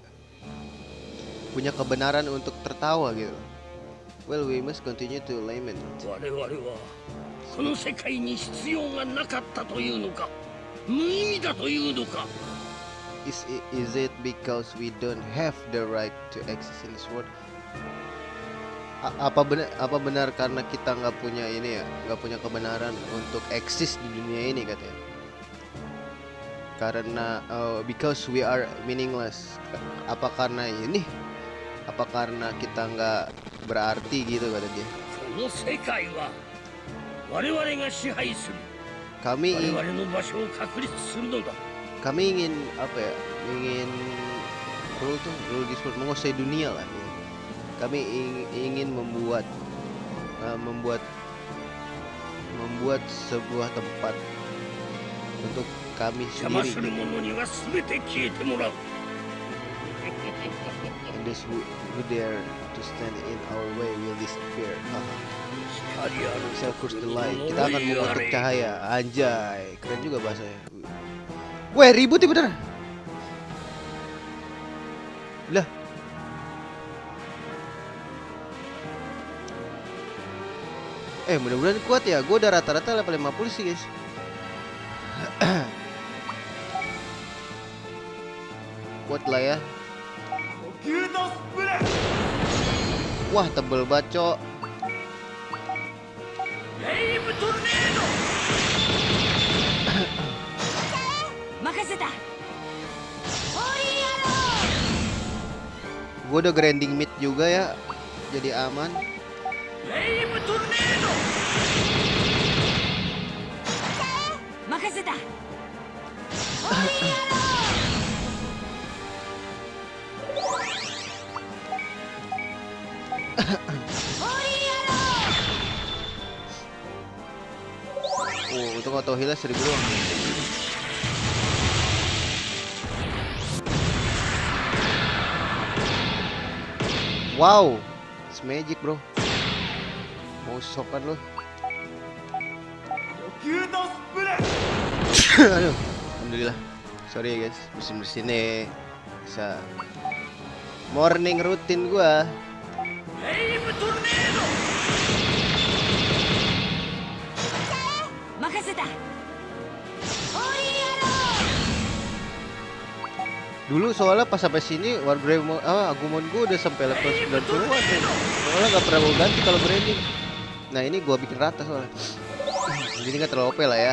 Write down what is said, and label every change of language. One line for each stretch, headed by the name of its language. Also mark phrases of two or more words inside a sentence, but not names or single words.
Indonesian: Punya kebenaran untuk tertawa gitu.
English: Well, we must continue to lament.
Japanese: 我々はこの世界に必要がなかったというのか、無意味だというのか。
English: Is it because we don't have the right to exist in this world?
Indonesian: Apa benar karena kita nggak punya ini ya, nggak punya kebenaran untuk eksis di dunia ini katanya.
English: Karena because we are meaningless.
Indonesian: Apa karena ini? Apa karena kita nggak berarti gitu kata dia.
Japanese: この世界は我々が支配する。
Indonesian: Kami
Japanese: 我々の場所を確立するのだ。
Indonesian: kami ingin apa ya? Ingin
English: rule this world,
Indonesian: menguasai dunia lah. Ya. Kami ingin membuat sebuah tempat untuk kami
Japanese: 邪魔
Indonesian: sendiri.
Japanese: する者には全て消えてもらう。
English: And those who dare to stand in our way will disappear. Haha.
Japanese: 光ある
English: Shall curse the
Japanese: 国
English: light.
Japanese: の
Indonesian: Kita akan
Japanese: 呪い
Indonesian: mengutuk
Japanese: あれ。
Indonesian: cahaya. Anjay, keren juga bahasanya. Weh, ribut ya bener. Lah. Mudah-mudahan kuat ya. Gue udah rata-rata level 50 sih, guys. Kuat lah ya. Wah, tebel bacok.
Japanese: レイブトルネード任せた
Indonesian: Gue udah
English: grinding mid
Indonesian: juga ya. Jadi aman.
Japanese: レイブトルネード任せた
Indonesian: Untung
English: auto heal
Indonesian: 1000 doang.
English: Wow, it's magic bro.
Indonesian: Mau sokan lo. Aduh, alhamdulillah. Sorry ya guys, bersin nih. Bisa morning rutin gua.
Japanese: レイブトルネード任せた
Indonesian: Dulu soalnya pas sampai sini Wargrave Agumon gue udah sampai level 90-an tuh. Soalnya nggak pernah gue ganti kalau branding. Nah ini gue bikin rata soalnya. Jadi nggak terlalu OP lah ya.